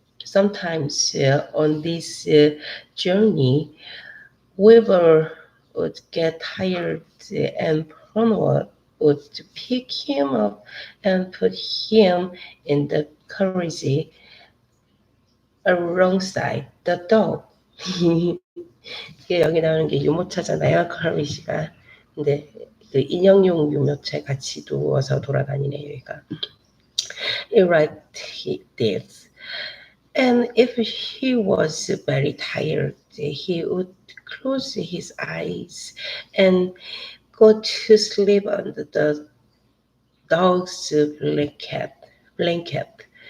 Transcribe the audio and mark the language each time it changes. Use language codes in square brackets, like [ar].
[en] Sometimes on this journey, Weaver would get tired and Cornwall would pick him up and put him in the carriage alongside the dog. [ko] 이게 여기 나오는 게 유모차잖아요, carriage가. 근데 그 인형용 유모차 같이 누워서 돌아다니네요, 얘가. [en] Right, he did. And if he was very tired, he would close his eyes and go to sleep under the dog's blanket.